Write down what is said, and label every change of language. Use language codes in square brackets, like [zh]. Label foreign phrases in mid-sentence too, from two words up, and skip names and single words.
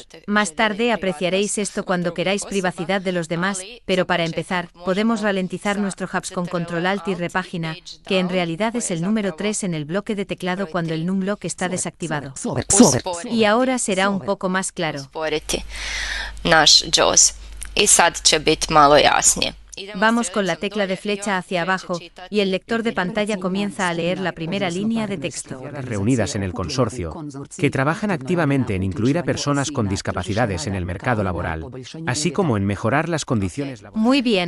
[es] Más tarde apreciaréis esto cuando queráis privacidad de los demás, pero para empezar, podemos ralentizar nuestro HAPS con control Alt y repágina, que en realidad es el número 3 en el bloque de teclado cuando el numlock está desactivado. Y ahora será un poco más claro. [hr] Naš JAWS. I sad će biti malo jasnije. [es] Vamos con la tecla de flecha hacia abajo y el lector de pantalla comienza a leer la primera línea de texto. Reunidas en el consorcio, que trabajan activamente en incluir a personas con discapacidades en el mercado laboral, así como en mejorar las condiciones laborales. Muy bien.